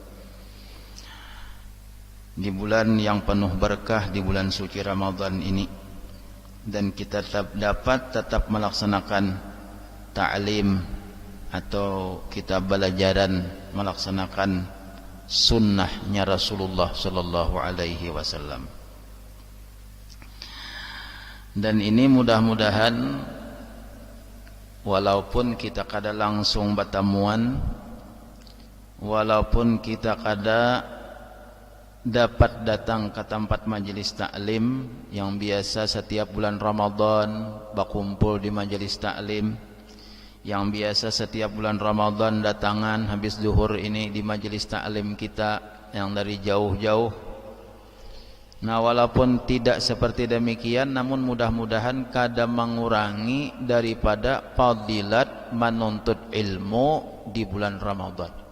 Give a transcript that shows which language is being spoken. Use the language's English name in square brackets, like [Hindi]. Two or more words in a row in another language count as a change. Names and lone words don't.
[Indonesian] di bulan yang penuh berkah, di bulan suci Ramadan ini, dan kita tetap melaksanakan ta'lim atau kita belajaran melaksanakan sunnahnya Rasulullah [Arabic] sallallahu alaihi wasallam. [Indonesian] Dan ini mudah-mudahan walaupun kita kada langsung bertemuan, walaupun kita kada dapat datang ke tempat majelis taklim yang biasa setiap bulan Ramadan berkumpul di majelis taklim, yang biasa setiap bulan Ramadan datangan habis zuhur ini di majelis taklim kita yang dari jauh-jauh. Nah, walaupun tidak seperti demikian, namun mudah-mudahan kada mengurangi daripada fadilat menuntut ilmu di bulan Ramadan.